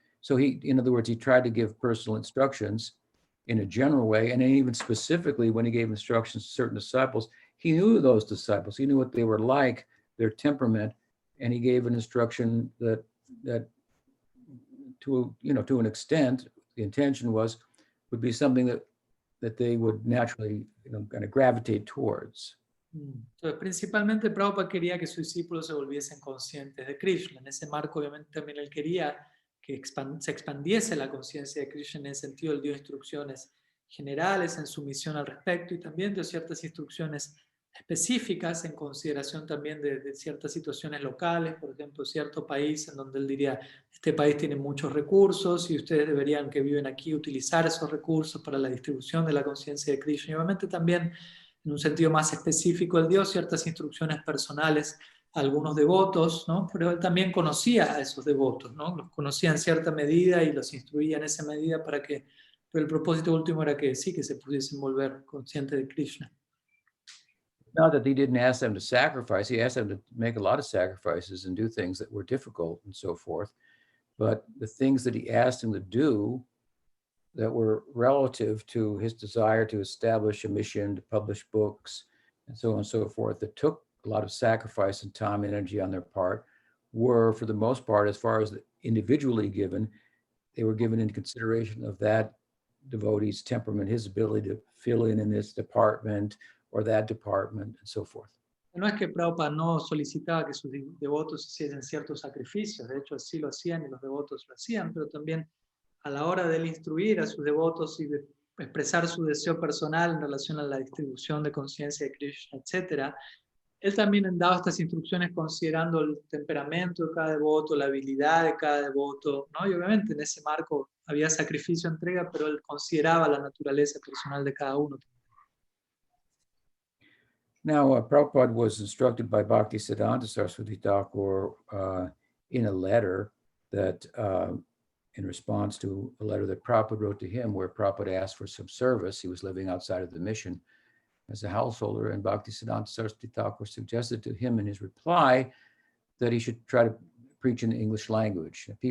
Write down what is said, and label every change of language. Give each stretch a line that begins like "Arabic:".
English: So in other words, he tried to give personal instructions in a general way, and then even specifically when he gave instructions to certain disciples, he knew those disciples, he knew what they were like, their temperament, and he gave an instruction that to an extent, the intention would be something that they would naturally kind of gravitate towards.
Spanish: Entonces, principalmente Prabhupada quería que sus discípulos se volviesen conscientes de Krishna. En ese marco, obviamente, también él quería que se expandiese la conciencia de Krishna. En ese sentido, él dio instrucciones generales en su misión al respecto y también dio ciertas instrucciones específicas en consideración también de ciertas situaciones locales, por ejemplo, cierto país en donde él diría, este país tiene muchos recursos y ustedes deberían, que viven aquí, utilizar esos recursos para la distribución de la conciencia de Krishna. Y obviamente también, en un sentido más específico, él dio ciertas instrucciones personales a algunos devotos, ¿no? Pero él también conocía a esos devotos, ¿no? Los conocía en cierta medida y los instruía en esa medida pero el propósito último era que sí, que se pudiesen volver conscientes de Krishna.
English: Not that he didn't ask them to sacrifice, he asked them to make a lot of sacrifices and do things that were difficult and so forth. But the things that he asked them to do that were relative to his desire to establish a mission, to publish books, and so on and so forth, that took a lot of sacrifice and time and energy on their part, were, for the most part, as far as individually given, they were given in consideration of that devotee's temperament, his ability to fill in this department or that department, and so forth.
Spanish: No es que Prabhupada no solicitaba que sus devotos hiciesen ciertos sacrificios, de hecho así lo hacían y los devotos lo hacían, pero también a la hora de él instruir a sus devotos y de expresar su deseo personal en relación a la distribución de conciencia de Krishna, etc., él también daba estas instrucciones considerando el temperamento de cada devoto, la habilidad de cada devoto, ¿no? Y obviamente en ese marco había sacrificio, entrega, pero él consideraba la naturaleza personal de cada uno.
English: Now, Prabhupada was instructed by Bhaktisiddhanta Saraswati Thakur in a letter that, in response to a letter that Prabhupada wrote to him, where Prabhupada asked for some service. He was living outside of the mission as a householder, and Bhaktisiddhanta Saraswati Thakur suggested to him in his reply that he should try to preach in the English language.